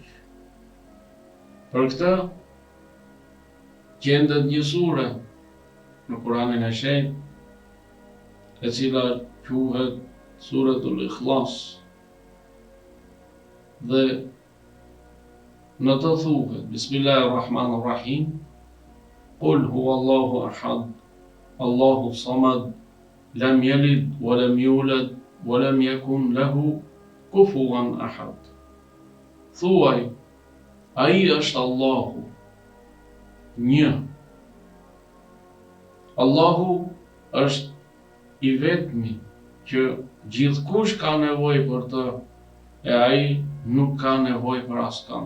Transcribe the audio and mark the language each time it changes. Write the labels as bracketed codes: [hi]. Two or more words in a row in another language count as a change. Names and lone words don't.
[sq] Për këtë gjendet një sure në Kuranin e shenjtë, e cila quhet Suratul Ikhlas, dhe në të thuhet [ar] بسم الله الرحمن الرحيم، قل هو الله أحد، الله الصمد، لم يلد ولم يولد ولم يكن له كفوا أحد. [sq] Thuaj, ai është Allahu, një. Allahu është i vetmi që gjithkush ka nevojë për të, e ai nuk ka nevojë për askënd.